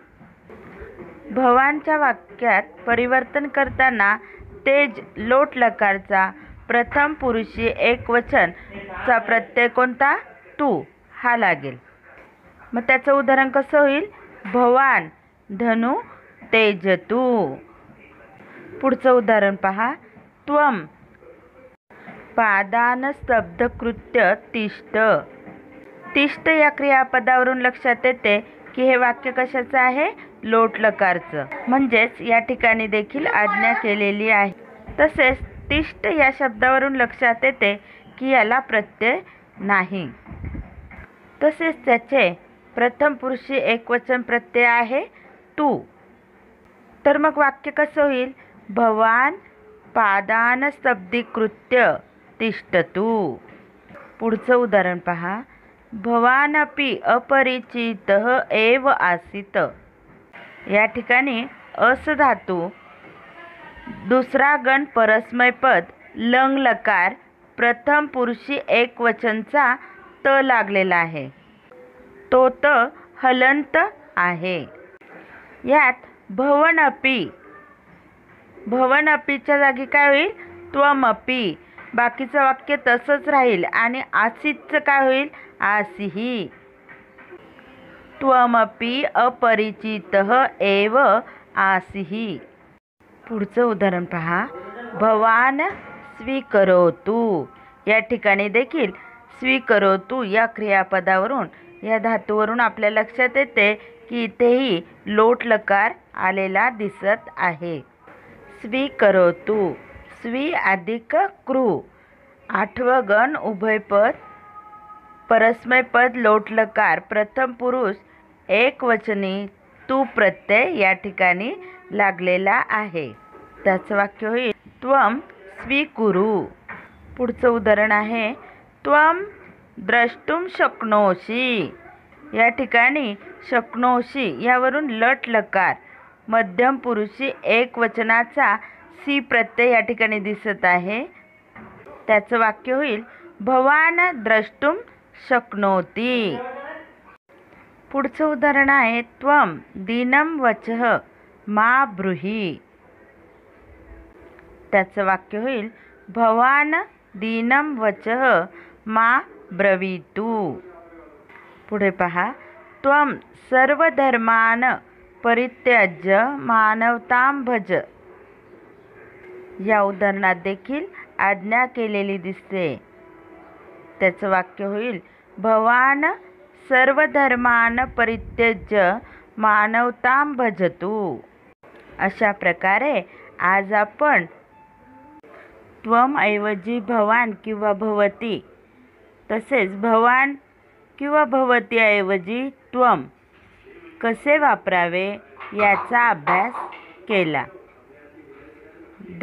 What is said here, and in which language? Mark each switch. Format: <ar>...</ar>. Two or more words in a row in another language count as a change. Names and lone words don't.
<mr>भवानच्या वाक्यात परिवर्तन करताना तेज लोट लकारचा प्रथम पुरुषी एकवचनचा प्रत्यय कोणता? तू हा लागेल. मग त्याचं उदाहरण कसं होईल?</mr> <sa>भवान धनु तेजतु.</sa> <mr>पुढचं उदाहरण पहा.</mr> <sa>त्वम पादान स्तब्धकृत्य तिष्ठ.</sa> <mr>तिष्ठ या क्रियापदावरून लक्षात येते की हे वाक्य कशाचं आहे? लोट लकारचं. म्हणजेच या ठिकाणी देखील आज्ञा केलेली आहे. तसेच तिष्ठ या शब्दावरून लक्षात येते की याला प्रत्यय नाही. तसेच त्याचे प्रथम पुरुषी एकवचन प्रत्यय आहे तू. तर मग वाक्य कसं होईल?</mr> <sa>भवान पादान स्तब्धीकृत्य तिष्ठतु.</sa> <mr>पुढचं उदाहरण पहा.</mr> <sa>भवानपि अपरिचितः एव आसीत.</sa> <mr>या ठिकाणी अस धातू दुसरा गण परस्मैपद लंग लकार प्रथम पुरुषी एकवचनचा त लागलेला आहे. तो त हलंत आहे. यात भवनपि, भवनपीच्या जागी काय होईल? त्वमपि. बाकीचं वाक्य तसंच राहील आणि आसीतचं काय होईल? आसीही.</mr> <sa>त्वमपि अपरिचितः एव आसीहि.</sa> <mr>पुढचं उदाहरण पहा.</mr> <sa>भवान स्वीकरोतु.</sa> <mr>या ठिकाणी देखील स्वीकरोतु या क्रियापदावरून या धातूवरून आपल्या लक्षात येते की इथेही लोट लकार आलेला दिसत आहे. स्वीकरोतु. स्वी अधिक कृ. आठवं गण उभयपद परस्मैपद लोट लकार प्रथम पुरुष एकवचनी तू प्रत्यय या ठिकाणी लागलेला आहे. त्याचं वाक्य होईल</mr> <sa>त्वम स्वीकुरु.</sa> <mr>पुढचं उदाहरण आहे.</mr> <sa>त्वम द्रष्टुम शक्नोषि.</sa> <mr>या ठिकाणी शक्नोषि यावरून लट लकार मध्यम पुरुषी एकवचनाचा सी प्रत्यय या ठिकाणी दिसत आहे. त्याचं वाक्य होईल</mr> <sa>भवान द्रष्टुम शक्नोति.</sa> <mr>पुढचं उदाहरण आहे.</mr> <sa>त्वम दीनं वचः मा ब्रूहि.</sa> <mr>त्याचं वाक्य होईल</mr> <sa>भवान दीनं वचः मा ब्रवीतु.</sa> <mr>पुढे पहा.</mr> <sa>त्वम सर्वधर्मान परित्यज्य मानवतां भज.</sa> <mr>या उदाहरणात देखील आज्ञा केलेली दिसते. त्याचं वाक्य होईल</mr> <sa>भवान सर्वधर्मान परित्यज्य मानवतां भजतु.</sa> <mr>अशा प्रकारे आज आपण त्वम ऐवजी भवान किंवा भवती, तसेच भवान किंवा भवती ऐवजी त्वम कसे वापरावे याचा अभ्यास केला.</mr>